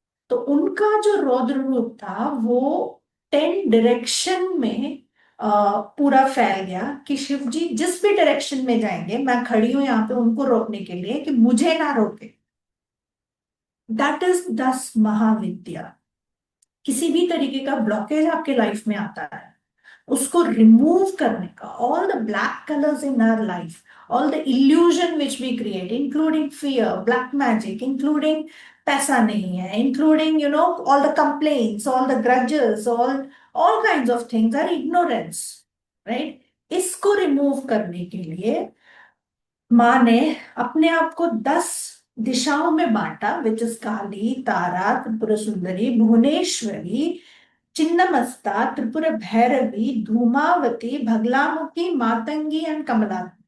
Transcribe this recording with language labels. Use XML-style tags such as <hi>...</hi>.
<hi>तो उनका जो रौद्र रूप था वो 10 डायरेक्शन में पूरा फैल गया कि शिव जी जिस भी डायरेक्शन में जाएंगे, मैं खड़ी हूं यहाँ पे उनको रोकने के लिए कि मुझे ना रोके।</hi> <en>that is</en> <hi>10 महाविद्या। किसी भी तरीके का ब्लॉकेज आपके लाइफ में आता है, उसको रिमूव करने का,</hi> <en>all the black colours in our life, all the illusion which we create, including fear, black magic, including</en> <hi>पैसा नहीं है,</hi> <en>including all the complaints, all the grudges, all kinds of things are ignorance, right?</en> <hi>इसको remove करने के लिए माँ ने अपने आप को 10 दिशाओं में बांटा, which is Kali, Tara, Tripura Sundari, Bhuvaneshwari, चिन्नमस्ता, Tripura Bhairavi, Dhumavati, भगलामुखी, Matangi and Kamala.</hi>